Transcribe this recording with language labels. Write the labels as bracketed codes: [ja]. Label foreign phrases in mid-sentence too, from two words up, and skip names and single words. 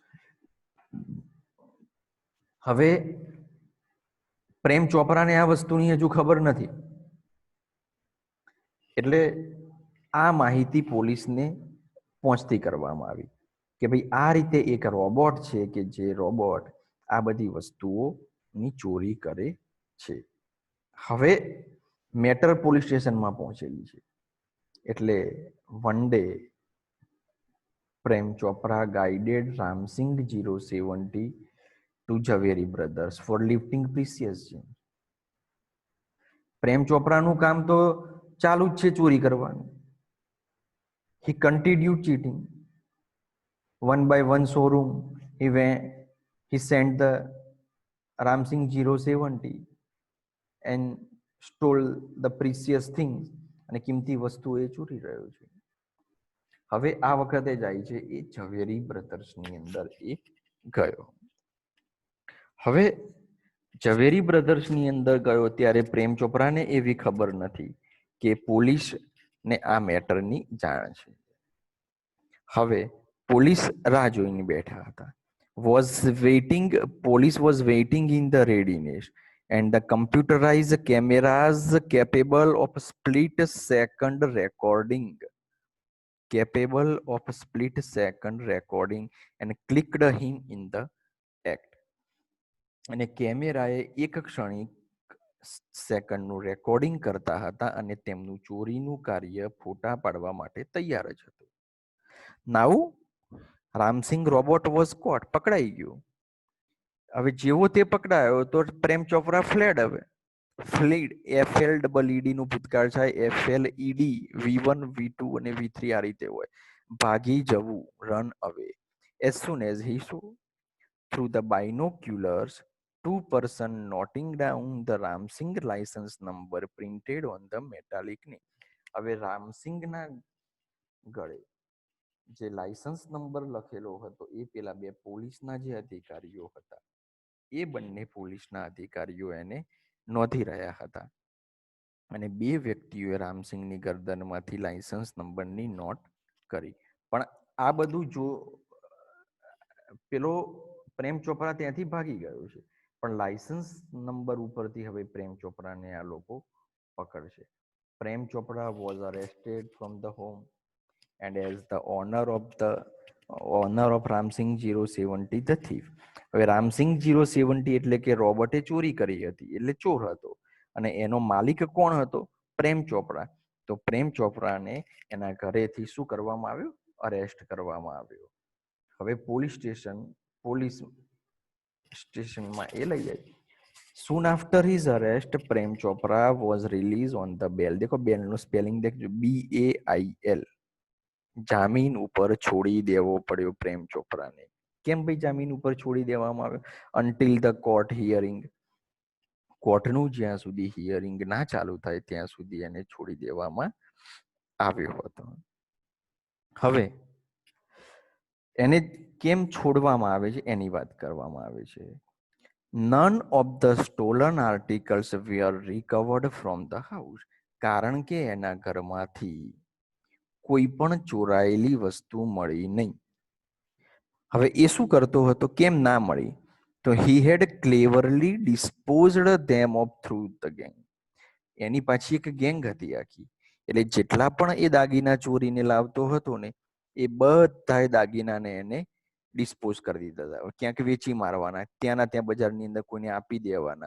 [gu] હવે પ્રેમ ચોપરાને આ વસ્તુની હજુ ખબર નથી એટલે આ માહિતી પોલીસને પહોંચતી કરવામાં આવી કે ભાઈ આ રીતે એક રોબોટ છે કે જે રોબોટ આ બધી વસ્તુઓની ચોરી કરે છે. હવે મેટર પોલીસ સ્ટેશનમાં પહોંચેલી છે એટલે [en] One day Prem Chopra guided Ramsing 070 to Javeri brothers for lifting precious gems. [gu] પ્રેમ ચોપરાનું કામ તો ચાલુ જ છે ચોરી કરવાનું. [en] He continued cheating. One by one showroom, he sent the Ramsing 070 and stole the precious things. [gu] અને કિંમતી વસ્તુ એ ચોરી રહ્યો છે. હવે આ વખતે જાય છે એ ઝવેરી બ્રધર્સની અંદર એ ગયો. હવે ઝવેરી બ્રધર્સની અંદર ગયો ત્યારે પ્રેમ ચોપરાને એવી ખબર નથી કે પોલીસને આ મેટરની જાણ છે. હવે પોલીસ રાહ જોઈને બેઠા હતા. [en] Police was waiting in the readiness and the computerized cameras capable of split second recording and clicked him in the act. [gu] અને કેમેરાએ એક ક્ષણિક સેકન્ડનું રેકોર્ડિંગ કરતા હતા અને તેમનું ચોરીનું કાર્ય ફોટા પાડવા માટે તૈયાર જ હતું. [en] Now Ramsing robot was caught, [gu] પકડાઈ ગયો. હવે જેવો તે પકડાયો તો પ્રેમ ચોપરા ફ્લેડ. હવે ફ્લીડ FLEED નું ભૂતકાળ થાય, FLED V1 V2 અને V3 આ રીતે હોય. ભાગી જવું, [en] run away. As soon as he saw through the binoculars two person noting down the Ramsing license number printed on the metallic name. [gu] હવે રામસિંગના ગળે જે લાયસન્સ નંબર લખેલો હતો એ પેલા બે પોલીસના જે અધિકારીઓ હતા એ બંને પોલીસના અધિકારીઓ એને નોંધી રહ્યા હતા અને બે વ્યક્તિઓએ રામસિંગની ગરદનમાંથી લાયસન્સ નંબરની નોટ કરી. પણ આ બધું જો પેલો પ્રેમ ચોપરા ત્યાંથી ભાગી ગયો છે, પણ લાયસન્સ નંબર ઉપરથી હવે પ્રેમ ચોપરાને આ લોકો પકડશે. [en] Prem Chopra was arrested from the home and as the owner of રામસિંગ 070 the thief. [gu] હવે રામસિંગ 070 એટલે કે રોબર્ટે ચોરી કરી હતી એટલે ચોર હતો અને એનો માલિક કોણ હતો? પ્રેમ ચોપરા. તો પ્રેમ ચોપરાને એના ઘરેથી શું કરવામાં આવ્યું? અરેસ્ટ કરવામાં આવ્યો. હવે પોલીસ સ્ટેશનમાં એ લઈ જાય. [en] Soon after his arrest, Prem Chopra was released on the bail. [gu] देखो bail નું સ્પેલિંગ देखજો, BAIL. જામીન ઉપર છોડી દેવો પડ્યો પ્રેમ ચોપરાને. કેમ ભાઈ જામીન ઉપર છોડી દેવામાં આવ્યો? [en] until the court hearing. [gu] કોર્ટનું જ્યાં સુધી હિયરિંગ ના ચાલુ થાય ત્યાં સુધી એને છોડી દેવામાં આવ્યો હતો. હવે એને કેમ છોડવામાં આવે છે એની વાત કરવામાં આવે છે. [en] None of the stolen articles were recovered from the house. [gu] કારણ કે એના ઘરમાંથી કોઈ પણ ચોરાયેલી વસ્તુ મળી નહીં. હવે એ શું કરતો હતો? કેમ ના મળી? [en] તો he had cleverly disposed them of through the gang. [gu] એની પાછી એક ગેંગ હતી આખી. એટલે જેટલા પણ એ દાગીના ચોરીને લાવતો હતો ને એ બધા દાગીનાને એને ડિસ્પોઝ કરી દીધા હતા. ક્યાંક વેચી મારવાના, ત્યાંના ત્યાં બજારની અંદર કોઈને આપી દેવાના.